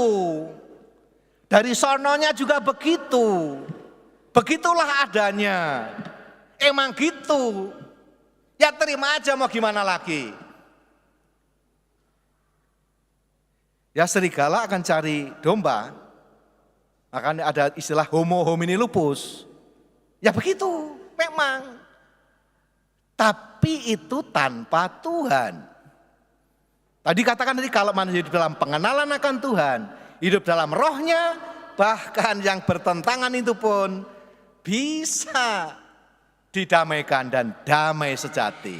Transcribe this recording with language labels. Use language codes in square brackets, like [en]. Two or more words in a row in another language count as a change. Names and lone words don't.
[id] Dari sononya juga begitu. Begitulah adanya. Emang gitu. Ya terima aja, mau gimana lagi. Ya serigala akan cari domba. Akan ada istilah [la] homo homini lupus. [id] Ya begitu, memang. Tapi itu tanpa Tuhan. Tadi katakan tadi kalau manusia hidup dalam pengenalan akan Tuhan, hidup dalam rohnya, bahkan yang bertentangan itu pun bisa didamaikan dan damai sejati.